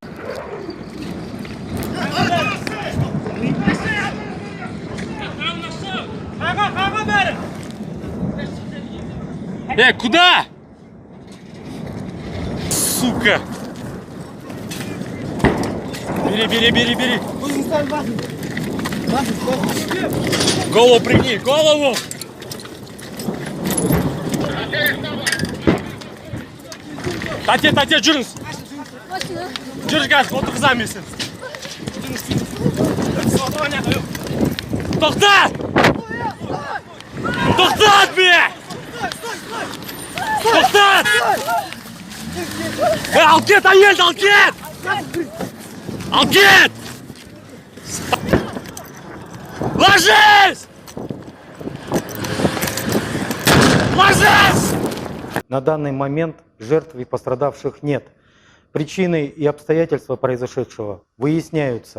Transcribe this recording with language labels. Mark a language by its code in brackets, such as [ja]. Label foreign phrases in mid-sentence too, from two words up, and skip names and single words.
[ru] Куда? Сука! Бери. Голову пригни, голову! [kk] Тате, жүріңіз! Жүріңіз, газ, отырғызамын. Тоқтат! Тоқтат, бе! Тоқтат! Ал кет, әйелді, ал кет! Ал кет! [ru] Ложись! Ложись! На данный момент жертв и пострадавших нет. Причины и обстоятельства произошедшего выясняются.